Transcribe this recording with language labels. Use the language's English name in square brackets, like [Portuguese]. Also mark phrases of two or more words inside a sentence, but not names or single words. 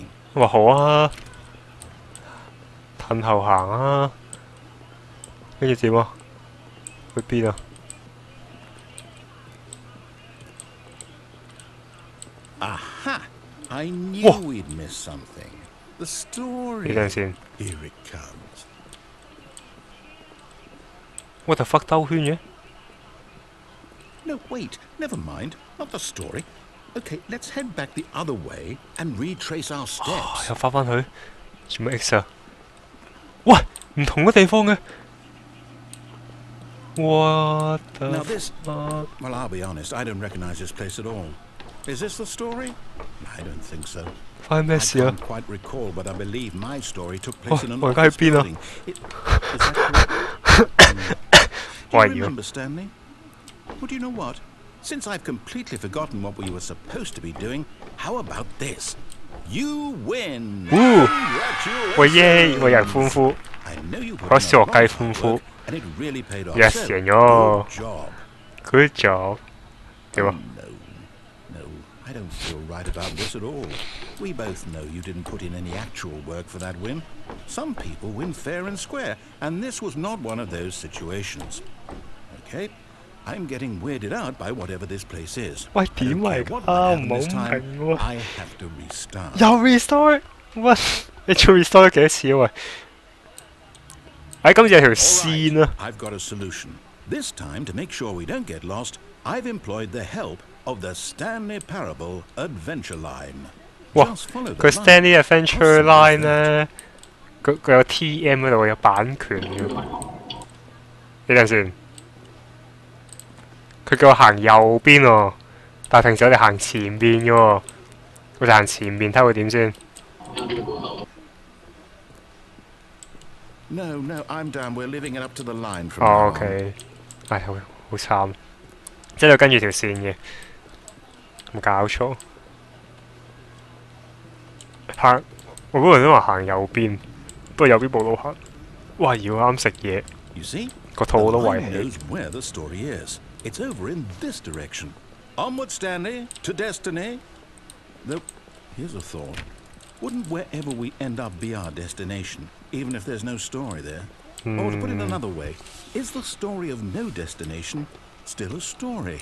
[Cantonese] 哇，好啊，褪後行啊，跟住點啊？去邊啊？ [English] Aha! I knew we'd miss something. The story. [Cantonese] 等陣先。 [English] Here it comes. What the fuck [Cantonese] 兜圈嘅？ [English] No, wait. Never mind. Not the story. Okay, let's head back the other way and retrace our steps. [Cantonese] 又翻返去，做咩 X 啊？喂，唔同嘅地方嘅。 [English] What the Now this. fuck？ Well, I'll be honest. I don't recognize this place at all. Is this the story? I don't think so. [Cantonese] 發生咩 [English] I [Cantonese] 事啊 [English] can't？ quite recall, but I believe my story took place in an [Cantonese] 我而家喺 [English] office [Cantonese] 邊啊？ [English] building. Is that correct? Do [Cantonese] 喂 [English] you [Cantonese] 妖！ [English] remember, Stanley? Well, do you know what? Since I've completely forgotten what we were supposed to be doing, how about this? You win! [Cantonese] 喂耶！喂人歡呼， [English] I know you put [Cantonese] 嗰 [English] in [Cantonese] 小 [English] a lot [Cantonese] 雞 [English] of [Cantonese] 歡 [English] hard [Cantonese] 呼 [English] work, and it really paid off. ，yes So, [Cantonese] 贏咗 [English] good job. ，good job。 [Cantonese] 點 [English] Oh, [Cantonese] 啊？ [English] no, I don't feel right about this at all. We both know you didn't put in any actual work for that win. Some people win fair and square, and this was not one of those situations. Okay, I'm getting weirded out by whatever this place is. [Cantonese] 喂 [English] I [Cantonese] 點 [English] don't [Cantonese] 嚟 [English] care what [Cantonese] 啊？ [English] might [Cantonese] 唔 [English] happen [Cantonese] 好 [English] this time, [Cantonese] 明喎， [English] I have to restart. [Cantonese] 又 restore？ 喂，你做 restore 咗幾多次啊？喂，哎，今次有條 [English] All [Cantonese] 線 [English] right, [Cantonese] 啊！ [English] I've got a solution. This time, to make sure we don't get lost, I've employed the help of the Stanley Parable Adventure Line. [Cantonese] 哇， [English] Just follow the [Cantonese] 佢 [English] line. Stanley Adventure How simple is Line that? [Cantonese] 咧，佢有 TM 嗰度有版權嘅。你等陣先，佢叫我行右邊喎，但係平時我哋行前邊嘅喎，我就行前面睇會點先。 [English] No, I'm down. We're leaving it up to the line from [Cantonese] 哦 [English] now on. [Cantonese] ，OK，唉，好慘，即係要跟住條線嘅，冇搞錯。行，我嗰陣都話行右邊，不過右邊冇路行。哇！要啱食嘢， [English] You see? [Cantonese] 個 [English] The [Cantonese] 肚都圍 [English] line [Cantonese] 起。 [English] knows where the story is. It's over in this direction. Onward, Stanley, to destiny. Though, here's a thought. Wouldn't wherever we end up be our destination, even if there's no story there? Or to put it another way, is the story of no destination still a story?